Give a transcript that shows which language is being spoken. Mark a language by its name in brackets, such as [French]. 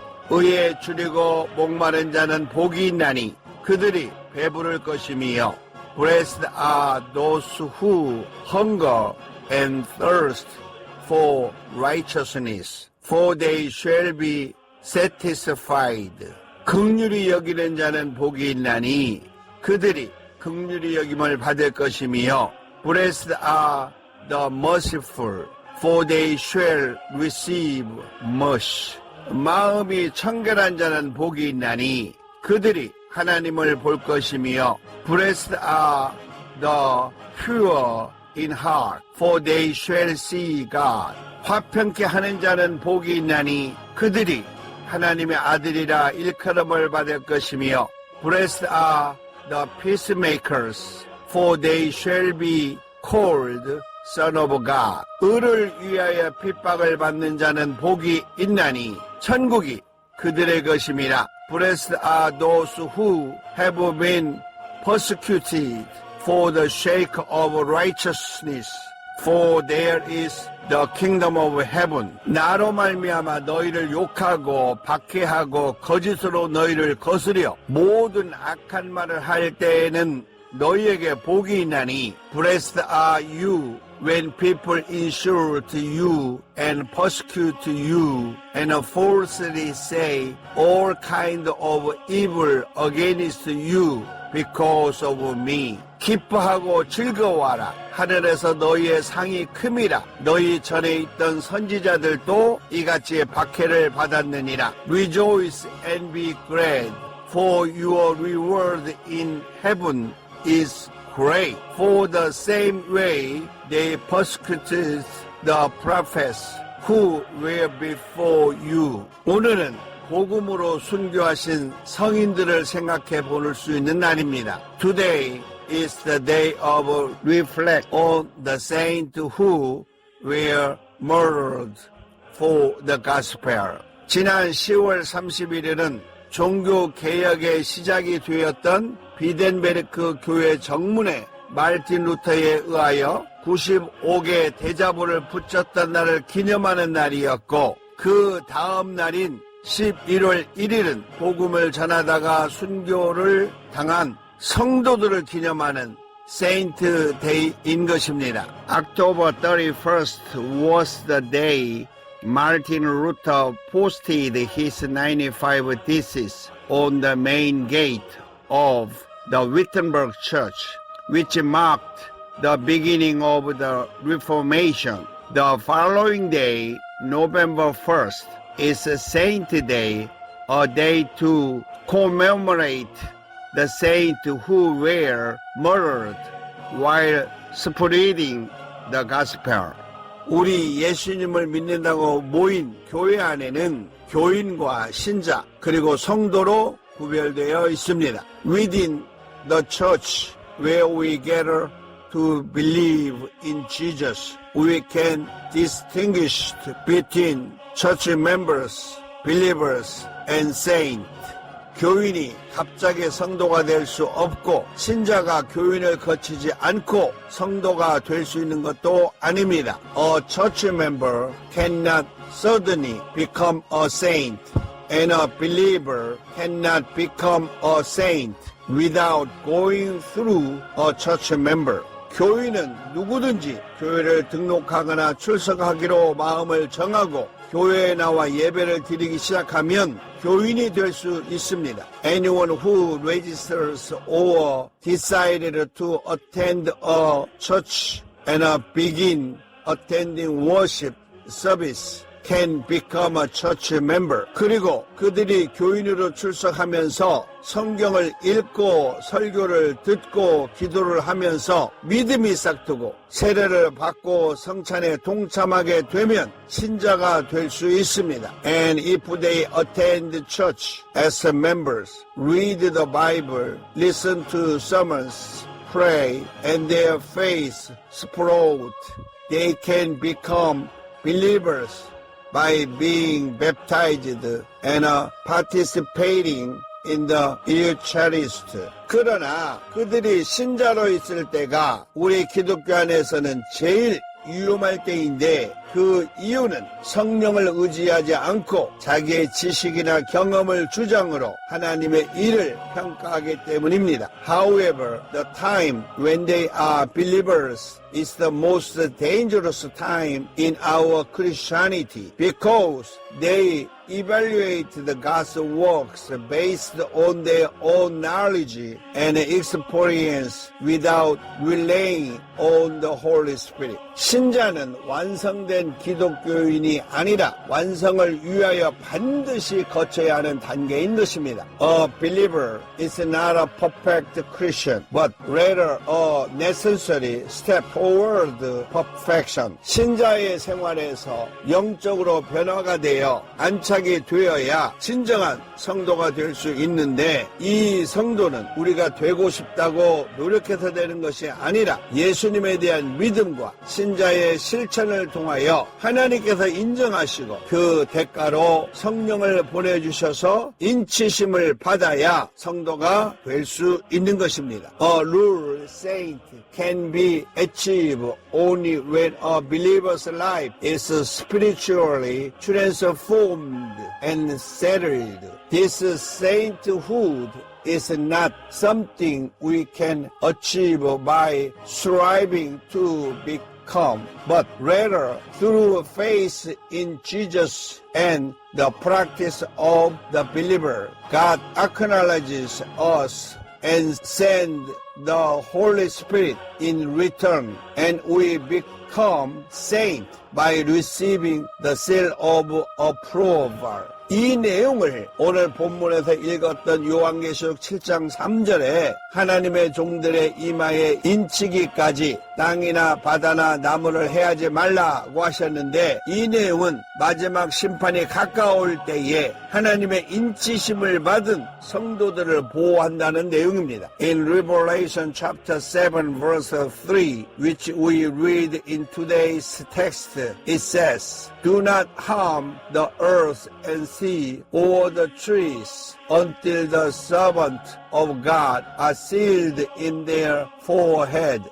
[Korean] 의에 줄이고 목마른 자는 복이 있나니 그들이 배부를 것이며 [English] Blessed are those who hunger and thirst for righteousness, for they shall be satisfied. [Korean] 긍휼히 여기는 자는 복이 있나니 그들이 긍휼히 여김을 받을 것이며 [English] Blessed are the merciful, for they shall receive mercy. [Korean] 마음이 청결한 자는 복이 있나니 그들이 하나님을 볼 것이며 [English] Blessed are the pure in heart, for they shall see God. [Korean] 화평케 하는 자는 복이 있나니 그들이 하나님의 아들이라 일컬음을 받을 것이며 [English] Blessed are the peacemakers, for they shall be called Son of God. [Korean] 의를 위하여 핍박을 받는 자는 복이 있나니 천국이 그들의 것임이라. [English] Blessed are those who have been persecuted for the sake of righteousness, for there is the kingdom of heaven. [Korean] 나로 말미암아 너희를 욕하고 박해하고 거짓으로 너희를 거스려 모든 악한 말을 할 때에는 너희에게 복이 있나니 [English] Blessed are you when people insult you and persecute you and falsely say all kind of evil against you because of me. [Korean] 기뻐하고 즐거워하라. 하늘에서 너희의 상이 큼이라. 너희 전에 있던 선지자들도 이같이 박해를 받았느니라. [English] Rejoice and be glad, for your reward in heaven is great. For the same way they persecuted the prophets who were before you. [Korean] 오늘은 복음으로 순교하신 성인들을 생각해 볼 수 있는 날입니다. [English] Today is the day of reflect on the saints who were murdered for the gospel. [Korean] 지난 10월 31일은 종교 개혁의 시작이 되었던 비덴베르크 교회 정문에 마르틴 루터에 의하여 95개 대자보를 붙였던 날을 기념하는 날이었고 그 다음 날인 11월 1일은 복음을 전하다가 순교를 당한 성도들을 기념하는 세인트 데이인 것입니다. [English] October 31st was the day Martin Luther posted his 95 theses on the main gate of the Wittenberg Church, which marked the beginning of the Reformation. The following day, November 1st, is Saint Day, a day to commemorate the saints who were murdered while spreading the gospel. [Korean] 우리 예수님을 믿는다고 모인 교회 안에는 교인과 신자 그리고 성도로 구별되어 있습니다. [English] Within the church where we gather to believe in Jesus, we can distinguish between church members, believers, and saints. [Korean] 교인이 갑자기 성도가 될 수 없고 신자가 교인을 거치지 않고 성도가 될 수 있는 것도 아닙니다. [English] A church member cannot suddenly become a saint, and a believer cannot become a saint without going through a church member. [Korean] 교인은 누구든지 교회를 등록하거나 출석하기로 마음을 정하고 교회에 나와 예배를 드리기 시작하면 교인이 될 수 있습니다. [English] Anyone who registers or decided to attend a church and begin attending worship service can become a church member. [Korean] 그리고 그들이 교인으로 출석하면서 성경을 읽고 설교를 듣고 기도를 하면서 믿음이 싹트고 세례를 받고 성찬에 동참하게 되면 신자가 될 수 있습니다. [English] And if they attend church as members, read the Bible, listen to sermons, pray, and their faith sprout, they can become believers by being baptized and participating in the Eucharist. [Korean] 그러나 그들이 신자로 있을 때가 우리 기독교 안에서는 제일 위험할 때인데 그 이유는 성령을 의지하지 않고 자기의 지식이나 경험을 주장으로 하나님의 일을 평가하기 때문입니다. [English] However, the time when they are believers is the most dangerous time in our Christianity because they evaluate the God's works based on their own knowledge and experience without relying on the Holy Spirit. [Korean] 신자는 완성된 기독교인이 아니라 완성을 위하여 반드시 거쳐야 하는 단계인 것입니다. [English] A believer is not a perfect Christian, but rather a necessary step toward perfection. [Korean] 신자의 생활에서 영적으로 변화가 되어 안착이 되어야 진정한 성도가 될 수 있는데 이 성도는 우리가 되고 싶다고 노력해서 되는 것이 아니라 예수님에 대한 믿음과 신자의 실천을 통하여 하나님께서 인정하시고 그 대가로 성령을 보내주셔서 인치심을 받아야 성도가 될 수 있는 것입니다. [English] A rule saint can be achieved only when a believer's life is spiritually transformed and settled. This sainthood is not something we can achieve by striving to become, but rather through faith in Jesus and the practice of the believer. God acknowledges us and sends the Holy Spirit in return, and we become saints by receiving the seal of approval. [Korean] 이 내용을 오늘 본문에서 읽었던 요한계시록 7장 3절에 하나님의 종들의 이마에 인치기까지 땅이나 바다나 나무를 해하지 말라고 하셨는데 이 내용은 마지막 심판이 가까울 때에 하나님의 인치심을 받은 성도들을 보호한다는 내용입니다. [English] In Revelation chapter 7 verse 3, which we read in today's text, it says, "Do not harm the earth and sea or the trees until the servants of God are sealed in their forehead."